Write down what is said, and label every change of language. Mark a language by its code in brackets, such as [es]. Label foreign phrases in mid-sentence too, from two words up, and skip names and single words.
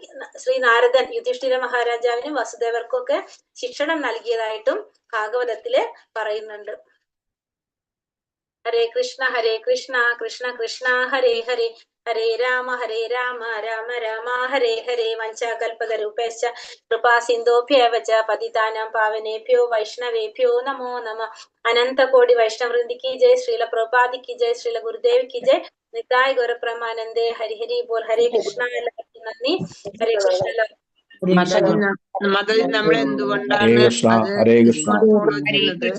[ml] ശ്രീ നാരദൻ യുധിഷ്ഠിര മഹാരാജാവിനും വസുദേവർക്കും ഒക്കെ ശിക്ഷണം നൽകിയതായിട്ടും ഭാഗവതത്തില് പറയുന്നുണ്ട്. [sa] ഹരേ കൃഷ്ണ കൃഷ്ണ കൃഷ്ണ ഹരേ ഹരേ, ഹരേ രാമ രാമ രാമ ഹരേ ഹരേ. വഞ്ചാകൽപതരൂപേശ്ച കൃപാ സിന്ധോഭ്യേവ ച പതിതാനാം പാവനേഭ്യോ വൈഷ്ണവേഭ്യോ നമോ നമഃ. [hi] अनन्त कोटि वैष्णववृन्द की जय। श्रील प्रभुपाद की जय. श्रील गुरुदेव की जय. നിതായ് ഗൗരപ്രമാനന്ദേ. ഹരി ഹരി ബോൽ. ഹരേ കൃഷ്ണ. [ml] എല്ലാവർക്കും നന്ദി. [sa] ഹരേ കൃഷ്ണ. [ml] മതത്തിൽ നമ്മൾ എന്തുകൊണ്ടാണ് അത് ഫോളോ ചെയ്യുന്നത്?